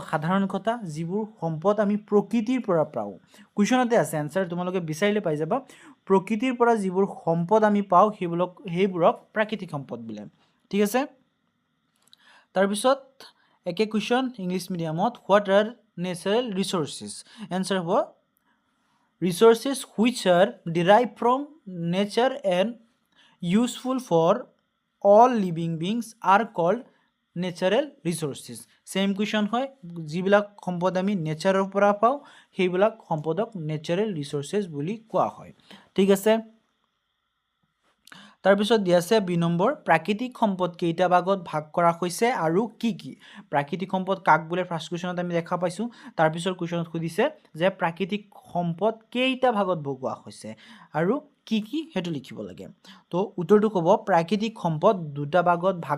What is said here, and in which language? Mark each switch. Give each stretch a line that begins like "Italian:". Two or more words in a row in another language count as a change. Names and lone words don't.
Assamese: সাধাৰণ কথা যিবোৰ সম্পদ আমি প্ৰকৃতিৰ পৰা পাও কোৱেশ্চনতে আছে आंसर তোমালোকে বিচাৰিলে পাই যাবা প্ৰকৃতিৰ পৰা যিবোৰ সম্পদ আমি পাও সেইবোৰক প্ৰাকৃতিক সম্পদ বোলে ঠিক আছে তাৰপিছত একে কোৱেশ্চন ইংলিশ মিডিয়ামত
English: what are natural resources
Assamese: आंसर হ'ব
English: resources which are derived from nature and useful for all living beings are called natural resources same question
Assamese: হয় যিবিলাক সম্পদ আমি নেচাৰৰ পৰা পাও সেইবিলাক সম্পদক
English: natural resources
Assamese: বুলি কোৱা হয় ঠিক আছে তাৰপিছত দি আছে বি নম্বৰ প্ৰাকৃতিক সম্পদ কেইটা ভাগত ভাগ কৰা হৈছে আৰু কি কি প্ৰাকৃতিক সম্পদ কাক বলে ফাৰ্স্ট কোৱেশ্চনত আমি দেখা পাইছো তাৰপিছত কোৱেশ্চনত খুদিছে যে প্ৰাকৃতিক সম্পদ কেইটা ভাগত ভগোৱা হৈছে আৰু কি কি হেতু লিখিব লাগে তো উত্তৰটো হ'ব প্ৰাকৃতিক সম্পদ দুটা ভাগত ভাগ